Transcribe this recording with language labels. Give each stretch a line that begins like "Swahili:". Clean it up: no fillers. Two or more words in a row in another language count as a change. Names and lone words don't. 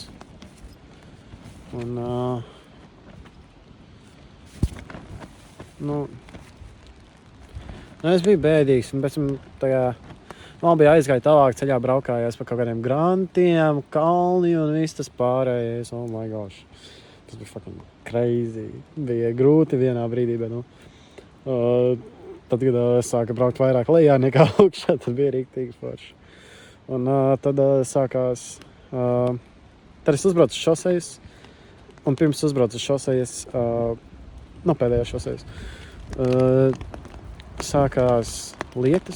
Latvian: Un, es biju bēdīgs, un pēc tam man bija aizgāja tālāk ceļā, braukājās pa kaut kādiem grantiem, kalni un viss tas pārējais.
English: Oh my gosh.
Latvian: Tas bija
English: fucking crazy.
Latvian: Bija grūti vienā brīdī, bet, nu, tad, kad es sāku braukt vairāk lejā nekā augšā, tad bija riktīgi forši. Un tad sākās, tad es uzbraucu uz šosejas, un pirms uzbraucu uz šosejas, pēdējās šosejas, sākās lietas.